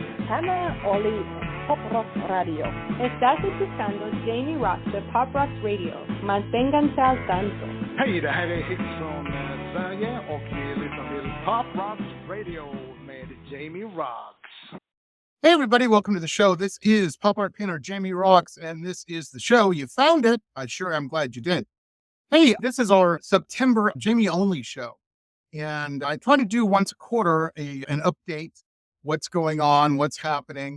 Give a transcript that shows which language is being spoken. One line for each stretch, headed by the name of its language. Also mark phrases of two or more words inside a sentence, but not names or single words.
Spanish: Hannah Oli, Pop Rock Radio. Estás escuchando Jamie Roxx de Pop Rock Radio. Manténganse al tanto.
Swedish: Hej, det här är Hits från Sverige och vi lyssnar till Pop Rock Radio med Jamie Roxx.
English: Hey everybody, welcome to the show. This is pop art painter Jamie Roxx, and this is the show. You found it. I sure am glad you did. Hey, this is our September Jamie only show. And I try to do once a quarter an update, what's going on, what's happening.